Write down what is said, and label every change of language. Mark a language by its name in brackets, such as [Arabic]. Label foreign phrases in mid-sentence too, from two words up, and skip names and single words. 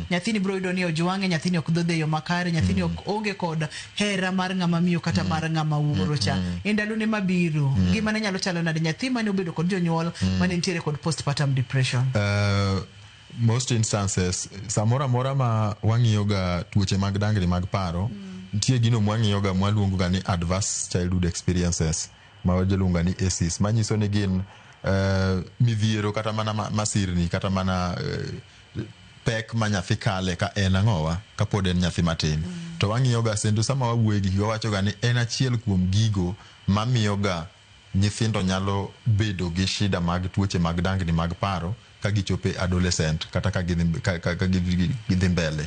[Luo (Kenya and Tanzania)] Nyathini bro yudo ni ojwange, nyathini ok dhodhe yo makare, nyathini ok onge kod hera mar ngama miyo kata mar ngama wuoro cha. Endalo ne mabiro ngima ne nyalo chalo nade nyathi mane obedo kod jonyuol mane nitiere kod [English] postpartum depression. Most instances [Luo (Kenya and Tanzania)] samora mora ma wangiyo ga tuoche mag dangri mag paro, nitie gino mwangiyo ga mwaluongo ga ni [English] adverse childhood experiences [Luo (Kenya and Tanzania)] ma wajelunga ni ACEs, manyiso ni gin midhiero kata mana masirni kata mana pek ma nyathi kale ka en ang'owa ka pod en nyathi matin. To wang'iyo ga sendo sama wawuoye gi wawacho ga ni en achiel kuom gigo mamiyo ga nyithindo nyalo bedo gi shida mag tuoche mag dangni mag paro ka gichope adolescent kata ka gidhi mbele.